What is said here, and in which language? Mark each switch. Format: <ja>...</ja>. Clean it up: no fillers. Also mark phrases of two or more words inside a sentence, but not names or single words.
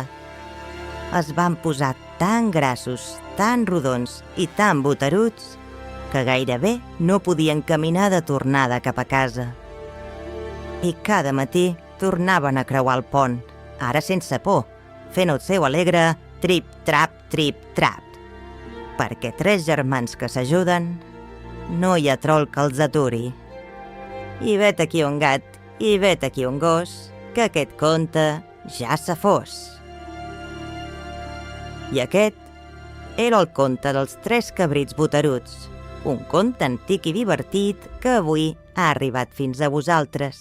<ca>Es van posar tan grassos, tan rodons i tan boteruts que gairebé no podien caminar de tornada cap a casa. I cada matí tornaven a creuar el pont, ara sense por, fent el seu alegre trip-trap, trip-trap. Perquè tres germans que s'ajuden, no hi ha trol que els aturi. I vet aquí un gat, i vet aquí un gos, que aquest conte ja s'ha fos. I aquest era el conte dels tres cabrits boteruts, un conte antic i divertit que avui ha arribat fins a vosaltres.</ca>